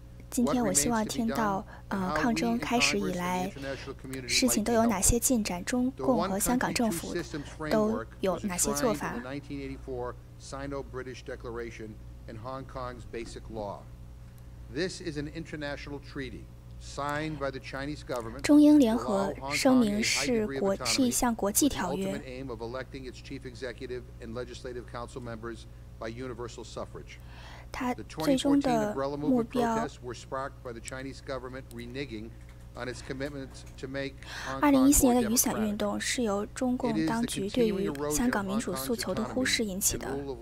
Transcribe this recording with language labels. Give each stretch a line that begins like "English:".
Chinese: 今天我希望听到，抗争开始以来，事情都有哪些进展？中共和香港政府都有哪些做法？
English: Sino-British Declaration and Hong Kong's Basic Law. This is an international treaty signed by the Chinese government.
Chinese: 中英联合声明是一项国际条约。
English: aim of electing its chief executive and legislative council members by universal suffrage.
Chinese: 它最终的目标。 2014年的雨伞运动是由中共当局对于香港民主诉求的忽视引起的。